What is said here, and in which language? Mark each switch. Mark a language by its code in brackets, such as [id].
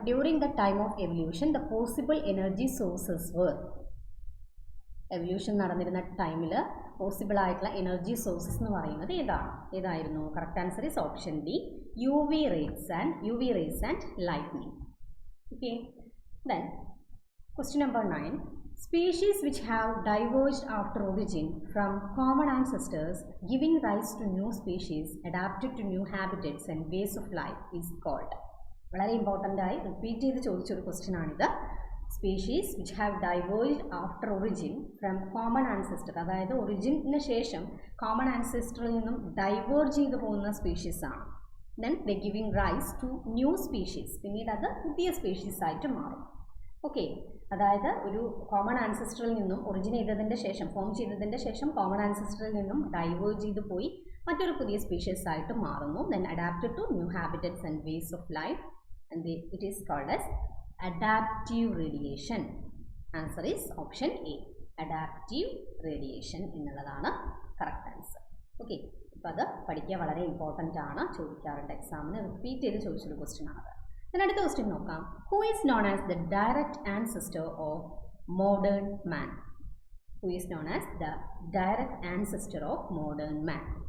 [en] During the time of evolution the possible energy sources were. [ml] Evolution നടന്നിരുന്ന ടൈമിൽ possible ആയിട്ടുള്ള energy sources എന്ന് പറയുന്നത് ഏതായിരുന്നു? [en] Correct answer is option D, U V rays and lightning. Okay, then question number 9. Species which have diverged after origin from common ancestors, giving rise to new species adapted to new habitats and ways of life is called. [ml] വളരെ important ആയി repeat ചെയ്ത് ചോദിച്ചൊരു question ആണിത്. [en] species which have diversed after origin from common ancestor, [ml] അതായത് ഒറിജിന് ശേഷം common ആൻസെസ്റ്ററിൽ നിന്നും diverge ചെയ്തു പോകുന്ന സ്പീഷീസാണ്. [en] then the giving rise to new species, [ml] പിന്നീട് അത് പുതിയ സ്പീഷീസ് ആയിട്ട് മാറും. ഓക്കെ, അതായത് ഒരു കോമൺ ആൻസെസ്റ്ററിൽ നിന്നും ഒറിജിൻ ചെയ്തതിൻ്റെ ശേഷം ഫോം ചെയ്തതിൻ്റെ ശേഷം കോമൺ ആൻസെസ്റ്ററിൽ നിന്നും ഡൈവേർജ് ചെയ്തു പോയി മറ്റൊരു പുതിയ സ്പീഷീസ് ആയിട്ട് മാറുന്നു. [en] Then adapted to new habitats and ways of life and it is called as adaptive radiation. Answer is option A, [ml] adaptive radiation എന്നുള്ളതാണ് കറക്റ്റ് ആൻസർ. ഓക്കെ, അപ്പോൾ അത് പഠിക്കുക വളരെ ഇമ്പോർട്ടൻ്റ് ആണ്, ചോദിക്കാറുണ്ട് എക്സാമിന്, റിപ്പീറ്റ് ചെയ്ത് ചോദിച്ചൊരു ക്വസ്റ്റ്യൻ ആണത്. then അടുത്ത ക്വസ്റ്റ്യൻ നോക്കാം. [en] Who is known as the direct ancestor of modern man? Who is known as the direct ancestor of modern man?